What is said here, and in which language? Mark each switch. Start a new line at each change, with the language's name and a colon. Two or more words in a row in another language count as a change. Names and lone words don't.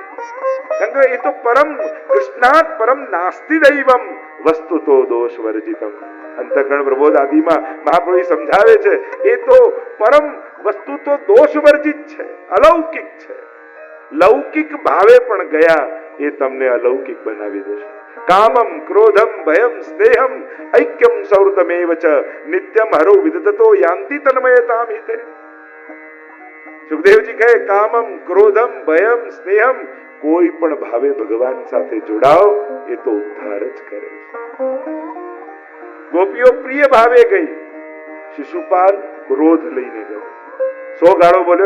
Gujarati: કારણ કે એ તો
Sanskrit: પરમ કૃષ્ણાત પરમ નાસ્તિ દૈવમ વસ્તુ તો દોષ વર્જિતમ.
Gujarati: અંતઃકરણ પ્રબોધ આદિમાં મહાપ્રભુ સમજાવે છે, એ તો પરમ વસ્તુ તો દોષ વર્જિત છે, અલૌકિક છે. લૌકિક ભાવે પણ ગયા એ તમને અલૌકિક બનાવી દેશે.
Sanskrit: કામમ ક્રોધમ ભયમ સ્નેહમ ઐક્યમ સૌરતમેવ ચ નિત્યમ હરો વિદધતો યાંતિ તન્મયતામ હિતે.
Gujarati: સુખદેવજી કહે,
Sanskrit: કામમ ક્રોધમ ભયમ સ્નેહમ,
Gujarati: કોઈ પણ ભાવે ભગવાન સાથે જોડાઓ એ તો ઉદ્ધાર જ કરે છે. ગોપીઓ પ્રિય ભાવે ગઈ, શિશુપાલ ક્રોધ લઈને ગયો, 100 ગાળો બોલ્યો.